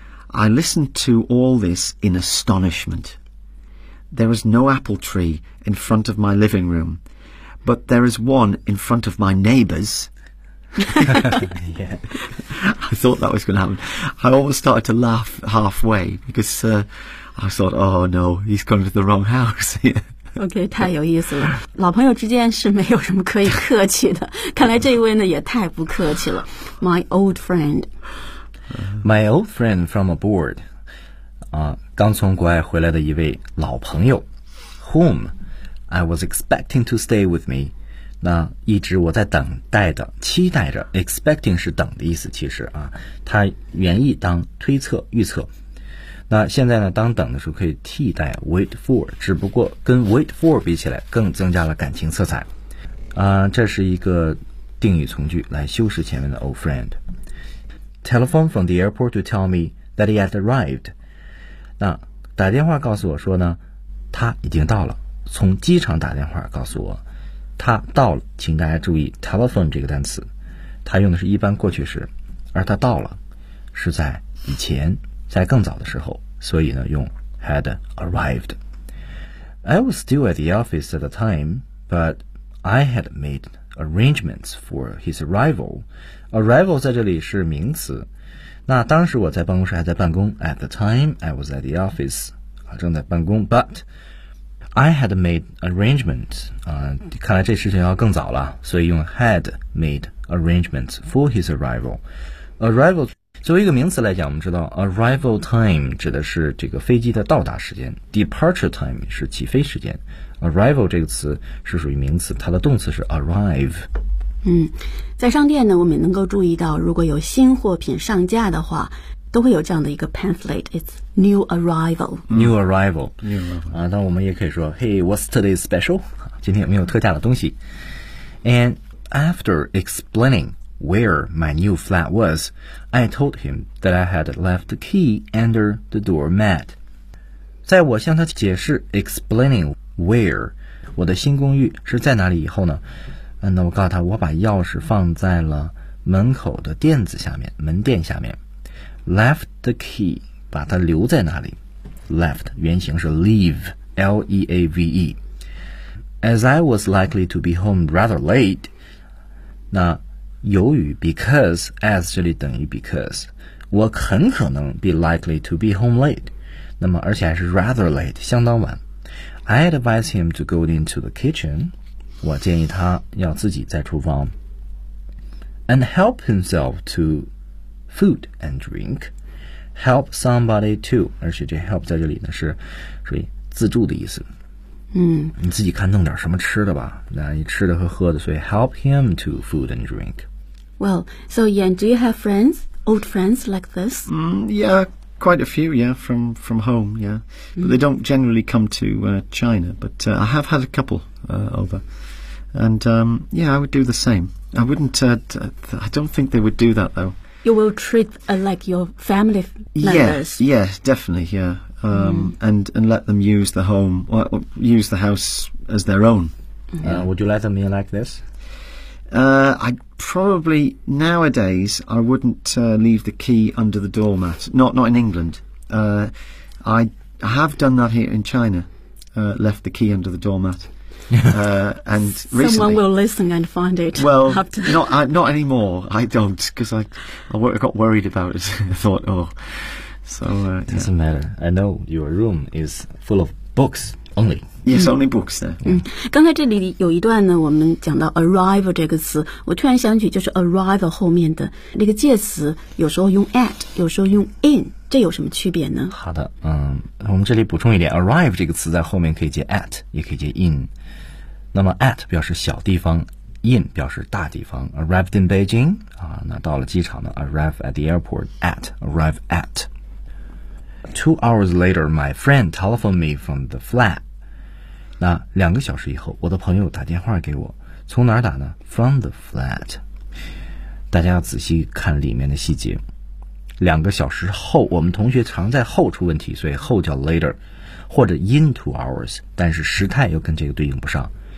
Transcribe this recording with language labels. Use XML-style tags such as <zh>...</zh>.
<en>I listened to all this in astonishment. There was no apple tree in front of my living room. But there is one in front of my neighbors. Yeah. I thought that was going to happen. I almost started to laugh halfway because I thought, oh no, he's going to the wrong house.</en> <zh>Okay, 太有意思了。老朋友之间是没有什么可以客气的。看来这一位呢也太不客气了。</zh> <en>My old friend. My old friend from abroad.</en> <zh>刚从国外回来的一位老朋友。</zh> <en>Whom? I was expecting to stay with me.</en> <zh>那一直我在等待的期待着 expecting 是等的意思其实啊它原意当推测预测。那现在呢当等的时候可以替代 wait for, 只不过跟 wait for 比起来更增加了感情色彩。这是一个定语从句来修饰前面的 old friend。</zh> <en>telephone from the airport to tell me that he had arrived.</en> <zh>那打电话告诉我说呢，他已经到了。从机场打电话告诉我，他到了。请大家注意 telephone 这个单词，它用的是一般过去式，而他到了是在以前，在更早的时候，所以呢用 had arrived.</zh> <en>I was still at the office at the time, but I had made arrangements for his arrival.</en> <zh>Arrival 在这里是名词。那当时我在办公室还在办公 ,</zh> <en>at the time I was at the office,</en> <zh>正在办公 ,</zh> <en>but I had made arrangements,</en> <zh>看来这事情要更早了，所以用</zh> <en>had made arrangements for his arrival.</en> <zh>Arrival, 作为一个名词来讲，我们知道 arrival time 指的是这个飞机的到达时间， departure time 是起飞时间。 Arrival 这个词是属于名词，它的动词是 arrive。在商店呢，我们也能够注意到，如果有新货品上架的话，都会有这样的一个 pamphlet.</zh> <en>It's new arrival. New arrival. New arrival. 那我们也可以说 Hey, what's today's special?</en> <zh>今天有没有特价的东西？</zh> <en>And after explaining where my new flat was, I told him that I had left the key under the doormat.</en> <zh>在我向他解释 explaining where 我的新公寓是在哪里以后呢，那我告诉他我把钥匙放在了门口的垫子下面，门垫下面。</zh> <en>Left the key,</en> <zh>把它留在哪里。</zh> <en>Left,</en> <zh>原型是</zh> <en>leave, L-E-A-V-E. As I was likely to be home rather late,</en> <zh>那由于</zh> <en>because, as</en> <zh>这里等于</zh> <en>because,</en> <zh>我很可能</zh> <en>be likely to be home late,</en> <zh>那么而且还是</zh> <en>rather late,</en> <zh>相当晚。</zh> <en>I advise him to go into the kitchen,</en> <zh>我建议他要自己在厨房。</zh> <en>And help himself to... food and drink, help somebody too.</en> <zh>而且这 help 在这里呢是属于自助的意思。你自己看弄点什么吃的吧，那你吃的和喝的，所以</zh> <en>help him to food and drink. Well, so Yan, do you have friends, old friends like this? Yeah, quite a few, yeah, from home, yeah. But they don't generally come to China, but I have had a couple over. And yeah, I would do the same. I wouldn't, I don't think they would do that though. You will treat like your family members. Yes, yes, definitely, yeah. And let them use the home, use the house as their own. Yeah. Would you let them in like this? I probably, nowadays, I wouldn't leave the key under the doormat. Not in England. I have done that here in China, left the key under the doormat. and someone recently, will listen and find it. Well, not anymore. I don't, because I got worried about it. I thought, oh. So, it doesn't matter. I know your room is full of books only. Yes, only books there.</en> <zh>刚才这里有一段呢，我们讲到 arrival 这个词，我突然想起就是 arrival 后面的那个介词，有时候用 at， 有时候用 in， 这有什么区别呢？好的，我们这里补充一点 ，arrive 这个词在后面可以接 at， 也可以接 in。那么 at 表示小地方 ，in 表示大地方。</zh> <en>Arrived in Beijing</en> <zh>那到了机场呢</zh> <en>？Arrive at the airport at arrive at. 2 hours later, my friend telephoned me from the flat.</en> <zh>那两个小时以后，我的朋友打电话给我，从哪儿打呢 ？</zh> <en>From the flat.</en> <zh>大家要仔细看里面的细节。两个小时后，我们同学常在后出问题，所以后叫 later， 或者 in 2 hours， 但是时态又跟这个对应不上。</zh>